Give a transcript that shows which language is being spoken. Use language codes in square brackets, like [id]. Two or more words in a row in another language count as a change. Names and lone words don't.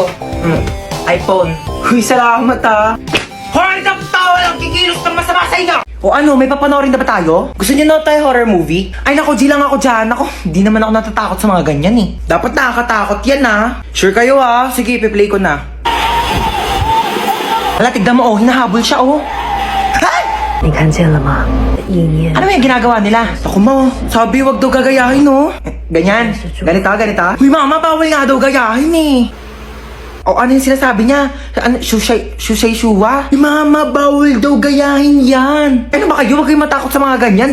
[tl] iPhone. Uy, salamat ah. Hold up tao! Walang kikilos ng masama sa inyo! O ano, may papanoorin na ba tayo? Gusto niyo na tayo horror movie? Ay nako, G lang ako dyan. Ako, di naman ako natatakot sa mga ganyan eh. Dapat nakakatakot yan ah. Sure kayo ah. Sige, ipi-play ko na. Hala, tignan mo oh. Hinahabol siya oh. [zh] 你看见了吗？意念 [tl] Ano yung ginagawa nila? Ako mo, sabi wag daw gagayahin, no? Ganyan. Ganito. Uy, mama, bawal nga daw gayahin, eh. O, ano yung sinasabi niya? Ano, shuwa? Uy, mama, bawal daw gayahin yan. Ano ba kayo? Huwag kayong matakot sa mga ganyan.